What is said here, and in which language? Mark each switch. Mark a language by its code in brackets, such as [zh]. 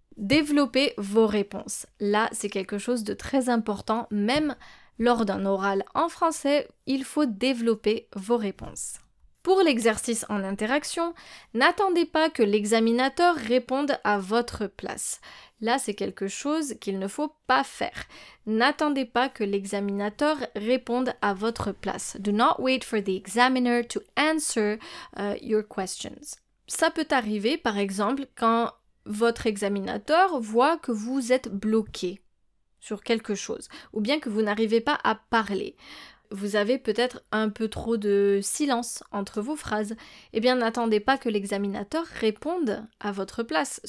[fr] Développez vos réponses. Là, c'est quelque chose de très important, même lors d'un oral en français, il faut développer vos réponses. Pour l'exercice en interaction, n'attendez pas que l'examinateur réponde à votre place. Là, c'est quelque chose qu'il ne faut pas faire. N'attendez pas que l'examinateur réponde à votre place. [en] Do not wait for the examiner to answer your questions. [fr] Ça peut arriver, par exemple, quand votre examinateur voit que vous êtes bloqué sur quelque chose, ou bien que vous n'arrivez pas à parler. Vous avez peut-être un peu trop de silence entre vos phrases. Eh bien, n'attendez pas que l'examinateur réponde à votre place.